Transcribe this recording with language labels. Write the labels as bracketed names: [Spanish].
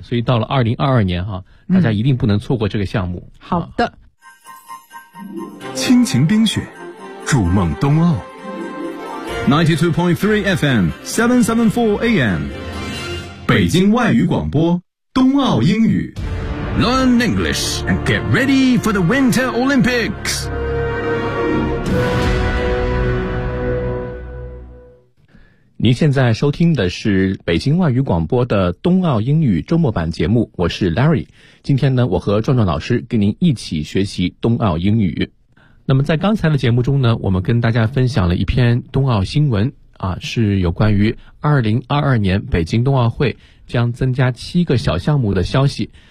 [Chinese] 所以到了2022年哈、啊，大家一定不能错过这个项目。好的，亲情冰雪，筑梦冬奥 ，92.3 FM 774 AM， 北京外语广播冬奥英语。 [English] learn English, and get ready for the Winter Olympics. [Chinese] 您现在收听的是北京外语广播的冬奥英语周末版节目，我是 Larry。今天呢，我和壮壮老师跟您一起学习冬奥英语。那么在刚才的节目中呢，我们跟大家分享了一篇冬奥新闻啊，是有关于2022年北京冬奥会将增加七个小项目的消息。